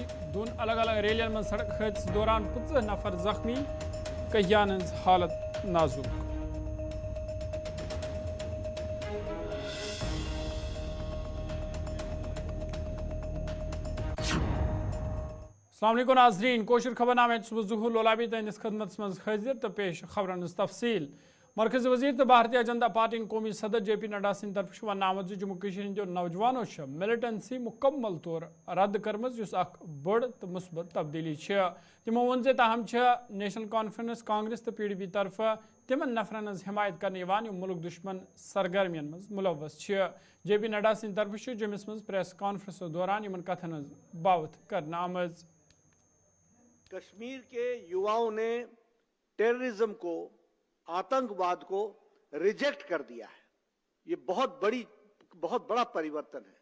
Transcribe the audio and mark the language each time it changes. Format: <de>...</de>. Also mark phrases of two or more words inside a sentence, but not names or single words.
<ks>2 अलग अलग रैलियन में सड़क हादस दौरान 15 नफर जख्मी, कहियान हालत नाजुक। अस्सलाम वालेकुम नाज़रीन, कोशिश खबरनामे सुबह ज़ुहूर लोलाबी तंदिस खदमत मज हाजिर तो पेश खबरन तफसील। मरकज़ी वज़ीर तो भारतीय जनता पार्टी कौमी सदर JP नड्डा सिंह तरफ वन आमद जम्मू कश्मीर जो नौजवानों मिलिटेंसी मुकम्मल तौर रद्द कर्म बड़ तो मुस्बत तब्दीली। तमो वोन ताहम नेशनल कॉन्फ्रेंस कांग्रेस तो PDP तरफ तिमन नफरन हिमायत करने मुल्क दुश्मन सरगर्मियन मज मुलवस। JP नड्डा सिंह तरफ जम्मस मज</ks> <en>press conference</en> <ks>दौरान इन कथन बावत करना आमज।</ks> <hi>कश्मीर के युवाओं ने टेररिज्म को, आतंकवाद को रिजेक्ट कर दिया है। ये बहुत बड़ा परिवर्तन है।</hi>